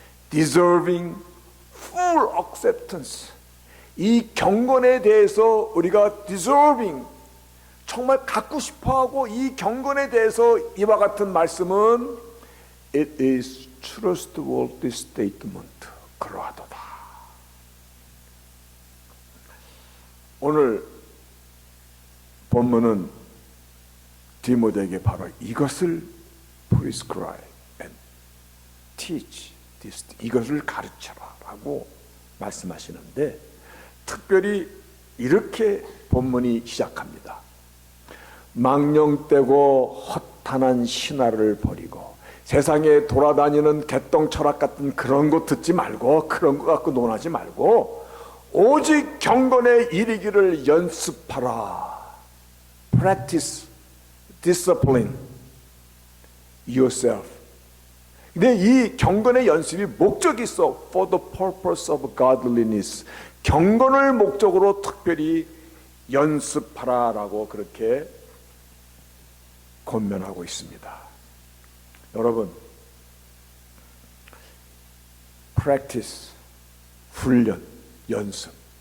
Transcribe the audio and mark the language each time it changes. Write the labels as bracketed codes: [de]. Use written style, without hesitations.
[en] Deserving full acceptance. [ko] 이 경건에 대해서 우리가 deserving, 정말 갖고 싶어하고 이 경건에 대해서 이와 같은 말씀은 [en] It is trustworthy statement. [ko] 그러하도다. 오늘 본문은 디모데에게 바로 이것을 [en] prescribe and teach this, [ko] 이것을 가르쳐라 라고 말씀하시는데 특별히 이렇게 본문이 시작합니다. 망령되고 허탄한 신화를 버리고 세상에 돌아다니는 개똥 철학 같은 그런 거 듣지 말고 그런 거 갖고 논하지 말고 오직 경건에 이르기를 연습하라. [en] Practice, discipline yourself. [ko] 근데 이 경건의 연습이 목적이 있어. [en] For the purpose of godliness. [ko] 경건을 목적으로 특별히 연습하라라고 그렇게 권면하고 있습니다. 여러분, practice, 훈련, 연습.